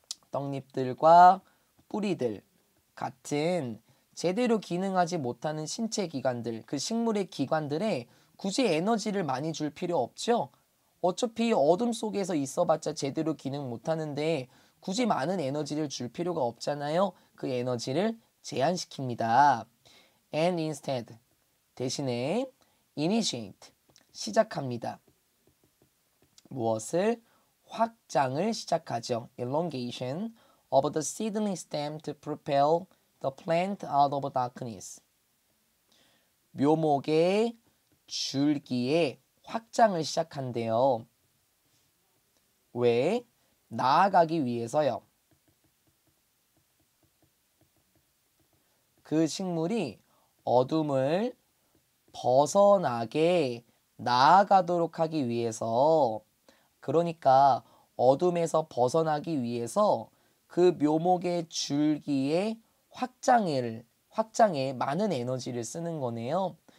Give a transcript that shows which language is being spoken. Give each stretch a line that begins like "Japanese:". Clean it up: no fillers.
Korean: 떡잎들과 뿌리들 같은 제대로 기능하지 못하는 신체 기관들, 그 식물의 기관들에 굳이 에너지를 많이 줄 필요 없죠. 어차피 어둠 속에서 있어봤자 제대로 기능 못하는데 굳이 많은 에너지를 줄 필요가 없잖아요. 그 에너지를 제한시킵니다.
English: And instead,
Korean: 대신에
English: initiate,
Korean: 시작합니다. 무엇을? 확장을 시작하죠.
English: elongation of the seedling stem to propel the plant out of darkness.
Korean: 묘목의 줄기에 확장을 시작한대요. 왜? 나아가기 위해서요. 그 식물이 어둠을 벗어나게 나아가도록 하기 위해서, 그러니까 어둠에서 벗어나기 위해서 그 묘목의 줄기의 확장에 많은 에너지를 쓰는 거네요.